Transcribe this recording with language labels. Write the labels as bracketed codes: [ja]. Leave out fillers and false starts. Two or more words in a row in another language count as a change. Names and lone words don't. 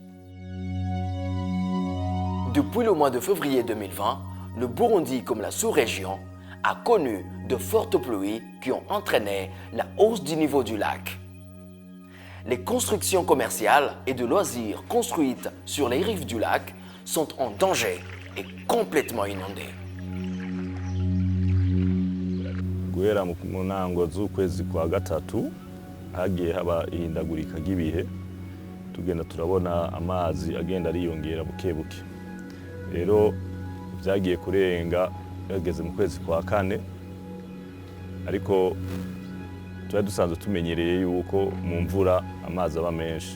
[fr] Depuis le mois de février 2020, le Burundi comme la sous-région a connu de fortes pluies qui ont entraîné la hausse du niveau du lac. Les constructions commerciales et de loisirs construites sur les rives du lac sont en danger et complètement inondées. [rn] Guhera mu ntango z'ukwezi kwa gatatu hagiye haba ihindagurika ry'ibihe, tugenda turabona amazi agenda ariyongera buke buke. Rero byagiye kurenga yageze mu kwezi kwa kane, ariko tuba dusanzwe tumenyereye yuko mu mvura amazi aba menshi.